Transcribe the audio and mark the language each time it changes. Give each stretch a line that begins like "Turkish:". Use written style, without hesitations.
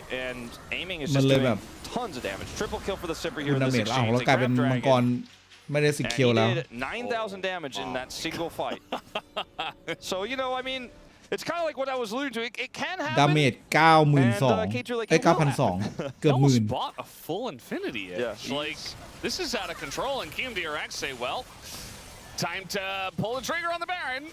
English: and aiming is just doing tons of damage. Triple kill for the Sivir here in this exchange.
Thai: แล้วกลายเป็นมังกรไม่ได้สิคิวแล้ว
English: 9,000 damage in that single fight. So you know, I mean. It's kind of like what I was alluding to. It can happen.
Thai: ดาเมจ 92,000 9,200 เกือบหมื่น
English: bought a full infinity. Yeah. Like this is out of control, and KRX say, well, time to pull the trigger on the Baron.